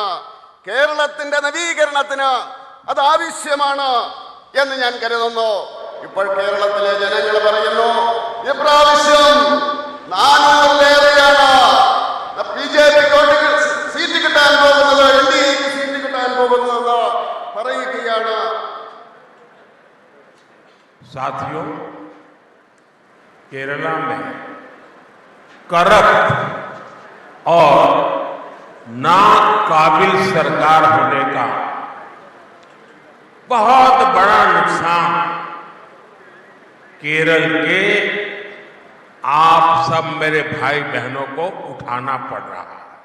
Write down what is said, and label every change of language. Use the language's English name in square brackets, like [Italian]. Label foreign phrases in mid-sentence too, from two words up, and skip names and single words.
[Malayalam] കേരളത്തിന്റെ നവീകരണത്തിന് അത് ആവശ്യമാണ് എന്ന് ഞാൻ കരുതുന്നു. ഇപ്പോൾ കേരളത്തിലെ ജനങ്ങൾ പറയുന്നു ഇപ്രാവശ്യം 400-ലേറെയാണ് ബിജെപിക്ക് സീറ്റ് കിട്ടാൻ പോകുന്നത്, NDAക്ക് സീറ്റ് കിട്ടാൻ പോകുന്നതെന്ന് പറയുകയാണ്. [Hindi] साथियों, केरला में करप्ट और नाकाबिल सरकार होने का बहुत बड़ा नुकसान केरल के आप सब मेरे भाई बहनों को उठाना पड़ रहा है।